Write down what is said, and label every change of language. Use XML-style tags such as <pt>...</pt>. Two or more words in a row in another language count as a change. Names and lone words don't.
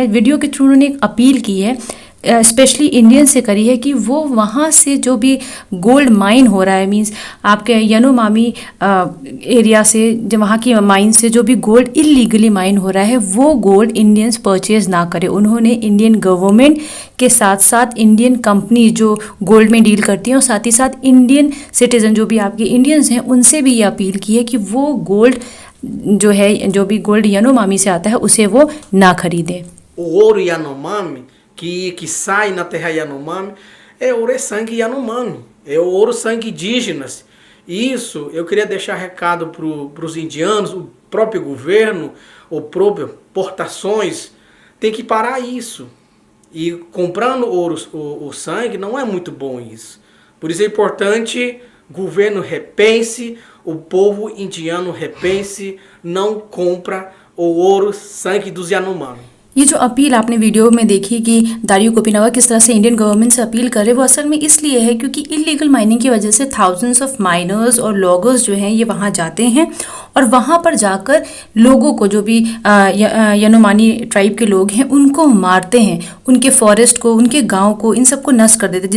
<hi>वीडियो के थ्रू उन्होंने एक अपील की है,</hi> <en>specially Indian</en> <hi>से करी है कि वो वहाँ से जो भी</hi> <en>gold mine</en> <hi>हो रहा है, मींस आपके येनोमामी एरिया से, जो वहाँ की माइन से जो भी</hi> <en>gold illegally mine</en> <hi>हो रहा है वो</hi> <en>gold Indians purchase</en> <hi>ना करें। उन्होंने</hi> <en>Indian government</en> <hi>के साथ साथ</hi> <en>Indian company</en> <hi>जो गोल्ड में डील करती हैं और साथ ही साथ</hi> <en>Indian citizen</en> <hi>जो भी आपके इंडियंस हैं उनसे भी ये अपील की है कि वो गोल्ड जो है, जो भी गोल्ड येनोमामी से आता है उसे वो ना खरीदें।</hi> <pt>ouro Yanomami que sai na terra Yanomami é ouro e sangue Yanomami, é o ouro sangue indígenas. Isso eu queria deixar recado para os indianos, o próprio governo, o próprio portações, tem que parar isso. E comprando ouro, o sangue não é muito bom isso. Por isso é importante o governo repense, o povo indiano repense, não compra o ouro sangue dos Yanomami.</pt> <hi>ये जो अपील आपने वीडियो में देखी कि दारियो कोपिनावा किस तरह से</hi> <en>Indian government</en> <hi>से अपील कर रहे हैं, वो असल में इसलिए है क्योंकि</hi> <en>illegal mining</en> <hi>की वजह से</hi> <en>thousands of miners</en> <hi>और लॉगर्स जो हैं ये वहाँ जाते हैं और वहाँ पर जाकर लोगों को, जो भी</hi> <en>Yanomami tribe</en> <hi>के लोग हैं उनको मारते हैं, उनके फॉरेस्ट को, उनके गाँव को, इन सबको नष्ट कर देते हैं।</hi>